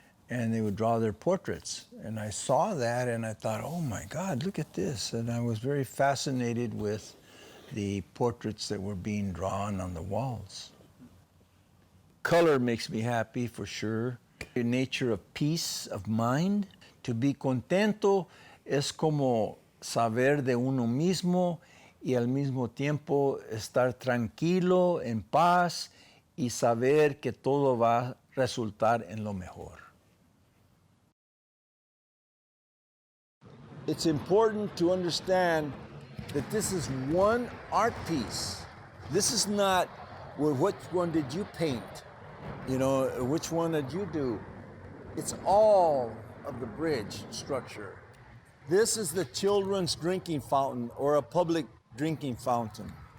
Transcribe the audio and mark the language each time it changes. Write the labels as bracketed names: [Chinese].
[English] and they would draw their portraits. And I saw that and I thought, oh my God, look at this. And I was very fascinated with the portraits that were being drawn on the walls. Color makes me happy for sure. The nature of peace of mind. To be [Spanish] contento es como saber de uno mismo y al mismo tiempo estar tranquilo, en paz y saber que todo va a resultar en lo mejor. [English] It's important to understand that this is one art piece. This is not, well, which one did you paint? You know, which one did you do? It's all of the bridge structure. This is the children's drinking fountain or a public drinking fountain.